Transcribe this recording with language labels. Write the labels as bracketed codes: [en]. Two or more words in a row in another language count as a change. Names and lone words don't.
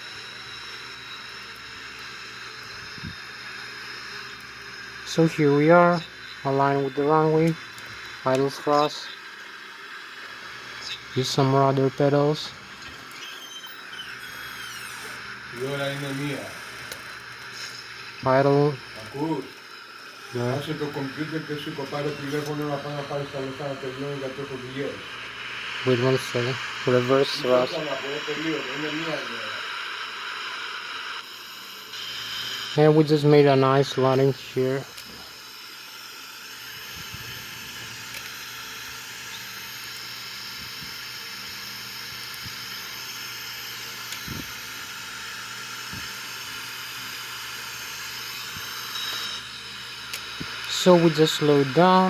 [en] So here we are, aligned with the runway, idle thrust. Use some rudder pedals. Idle. Yeah. [el] Άσε το κομπιούτερ και σήκω πάρε τηλέφωνο να πάω να πάρεις τα λεφτά να τελειώνει γιατί έχω δουλειές. [en] Wait 1 second. Reverse thrust. And we just made a nice landing here. So we just slowed down.